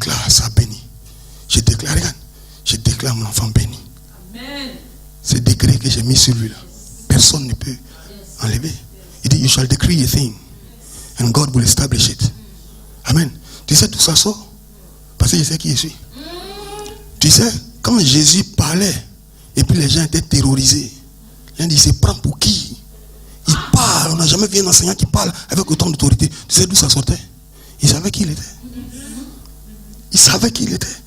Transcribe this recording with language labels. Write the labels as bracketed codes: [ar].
[fr] ça béni. Je déclare, regarde, je déclare mon enfant béni. Amen. Ce décret que j'ai mis sur lui là, personne ne peut enlever. Il dit, [en] you shall decree a thing and God will establish it. Amen. [fr] Tu sais, tout ça sort parce que je sais qui je suis. Tu sais, quand Jésus parlait et puis les gens étaient terrorisés, les gens disaient, il se prend pour qui? Il parle, on n'a jamais vu un enseignant qui parle avec autant d'autorité. Tu sais d'où ça sortait? Il savait qui il était. Il savait qui il était.